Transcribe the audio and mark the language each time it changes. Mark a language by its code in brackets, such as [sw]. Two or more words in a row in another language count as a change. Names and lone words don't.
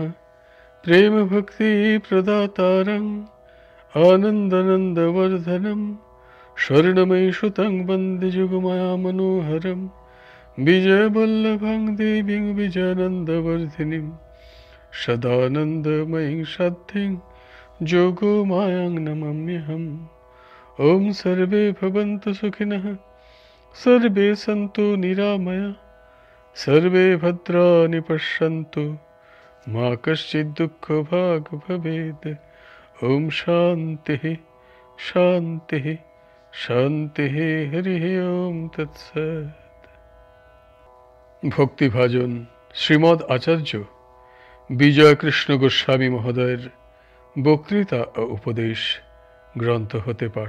[sa] প্রেম ভক্তি প্রদাতারং আনন্দনন্দবর্ধনম স্বর্ণময়ী সুতং বন্দে যুগমায়া মনোহরম বিজয়বল্লভং দেবীং বিজয়ানন্দবর্ধিনীং সদানন্দময়ীং সাধ্যিং যোগমায়াং নমাম্যহম। ওম সর্বে ভবন্তু সুখিনঃ সর্বে সন্তু নিরাময়া সর্বে ভদ্রাণি পশ্যন্তু মা কশ্চিৎ দুঃখভাগ ভবেৎ। ওম শান্তিঃ শান্তিঃ শান্তিঃ। হরি ওম তৎসৎ। [bn] ভক্তিভাজন শ্রীমদ্ আচার্য বিজয়কৃষ্ণ গোস্বামী মহোদয়ের বক্তৃতা ও উপদেশ গ্রন্থ হতে পাঠ।